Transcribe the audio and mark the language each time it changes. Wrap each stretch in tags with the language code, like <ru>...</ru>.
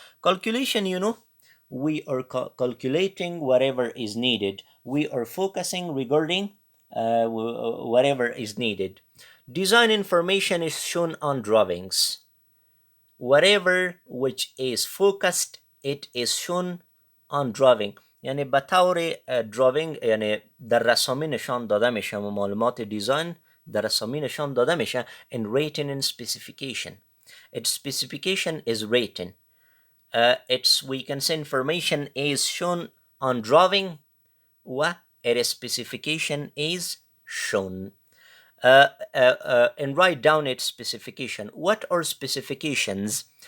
<en>Calculation, we are calculating whatever is needed. We are focusing regarding whatever is needed. Design information is shown on drawings. Whatever which is focused, it is shown on drawing.</en> <fa>یعنی به طور drawing، یعنی در رسامی نشان داده میشه، معلومات دیزاین در رسامی نشان داده میشه</fa> <en>in written and specification. Its specification is written. Its, we can say, information is shown on drawing, its specification is shown. And write down its specification. What are specifications?</en>